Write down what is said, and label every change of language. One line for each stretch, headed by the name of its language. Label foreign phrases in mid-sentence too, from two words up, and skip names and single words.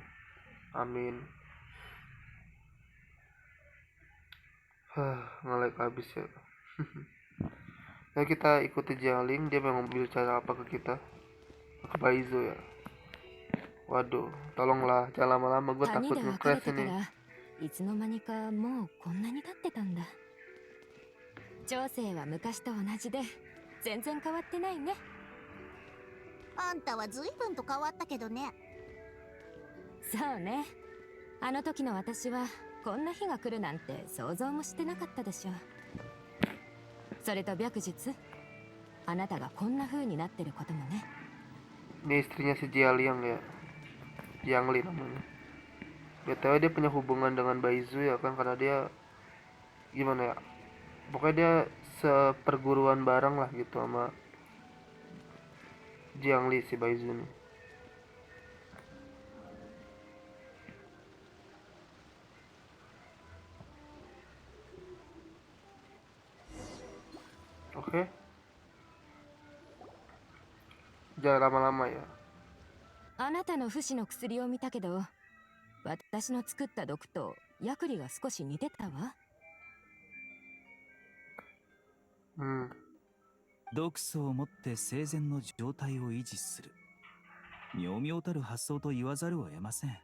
Indonesian: Amin. Nge-lag habis ya. Nah kita ikuti Jiangling, dia memang bicara apa ke kita, ke Baizo ya. Waduh, tolonglah jangan lama-lama, gue
Japanese: 谷
Indonesian: takut
Japanese: で別れ
Indonesian: nge-crash
Japanese: てか
Indonesian: ini.
Japanese: らいつの間にかもうこんなに経ってたんだ。長生は昔と同じで全然変わってないね。あんたは随分と変わったけどね。そうね。あの時の私はこんな日が来るなんて想像もしてなかったでしょう。それと白日、あなたがこんな風になってることもね。
Indonesian: Ini istrinya si Jialiang ya, Jiangli namanya. BTW dia punya hubungan dengan Baizu ya kan, karena dia gimana ya, pokoknya dia seperguruan bareng lah gitu sama Jiangli si Baizu nih. Oke. Jangan lama-lama ya.
Japanese: あなたの不死の薬を見たけど、私の作った毒とヤクリが少し似てたわ。毒素を持って生前の状態を維持する。妙々たる発想と言わざるを得ません。